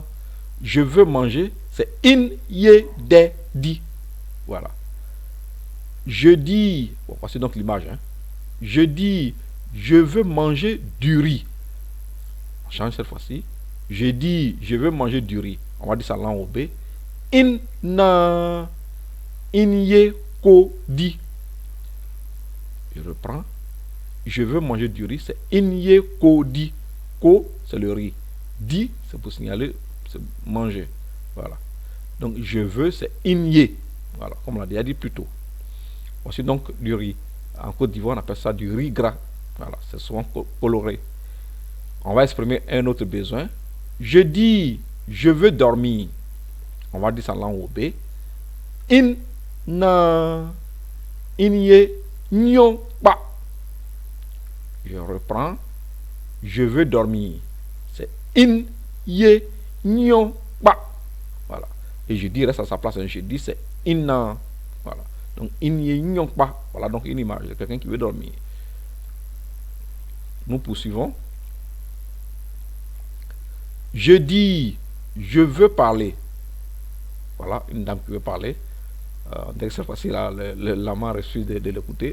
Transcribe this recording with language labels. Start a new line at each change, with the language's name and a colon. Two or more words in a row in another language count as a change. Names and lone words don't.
French: Je veux manger, c'est
Wè Northern: in ye de di.
French: Voilà. Je dis, bon, voici donc l'image. Hein. Je dis, je veux manger du riz. On change cette fois-ci. Je dis, je veux manger du riz. On va dire ça en langue Wobé.
Wè Northern: Inna, in ye ko di.
French: Je reprends. Je veux manger du riz, c'est
Wè Northern: inye ko di.
French: Ko, c'est le riz. Di, c'est pour signaler, c'est manger. Voilà. Donc, je veux, c'est inye. Voilà, comme on l'a déjà dit plus tôt. Voici donc du riz. En Côte d'Ivoire, on appelle ça du riz gras. Voilà, c'est souvent coloré. On va exprimer un autre besoin. Je dis, je veux dormir. On va dire ça en langue obé.
Wè Northern: In, na, inye, nyon, pa.
French: Je reprends. Je veux dormir.
Wè Northern: C'est in, ye, nyon, pa.
French: Voilà. Et je dis reste à sa place. Je dis c'est inna. Voilà. Donc
Wè Northern: in, ye, nyon, pa.
French: Voilà donc une image de quelqu'un qui veut dormir. Nous poursuivons. Je dis, je veux parler. Voilà, une dame qui veut parler. Dès que c'est facile, l'amant refuse de l'écouter.